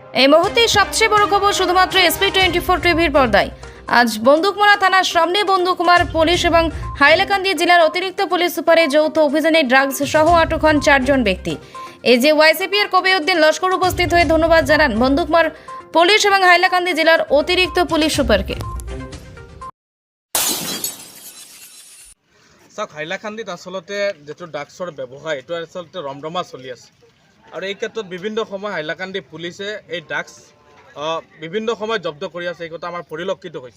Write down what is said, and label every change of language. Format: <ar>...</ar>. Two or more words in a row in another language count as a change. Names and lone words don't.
<bn>এই মুহূর্তে সবচেয়ে বড় খবর শুধুমাত্র SP24 টিভির পর্দায়। আজ বন্দুকমারা থানার সামনে বন্দুকমার পুলিশ এবং হাইলাকান্দি জেলার অতিরিক্ত পুলিশ সুপারের যৌথ অভিযানে ড্রাগস সহ আটক হন 4 জন ব্যক্তি। এই যে ওয়াইসিপি এর কবিউদ্দিন লস্কর উপস্থিত হয়ে ধন্যবাদ জানান বন্দুকমার পুলিশ এবং হাইলাকান্দি জেলার অতিরিক্ত পুলিশ সুপারকে।</bn> <as>হাইলাকান্দিত আসলতে যেটো ড্ৰাগছৰ ব্যৱসায় এইটো আসলতে ৰমৰমা চলি আছে আৰু এই ক্ষেত্ৰত বিভিন্ন সময় হাইলাকান্দি পুলিচে এই ড্ৰাগছ বিভিন্ন সময় জব্দ কৰি আছে। এই কথা আমাৰ পৰিলক্ষিত হৈছে।</as>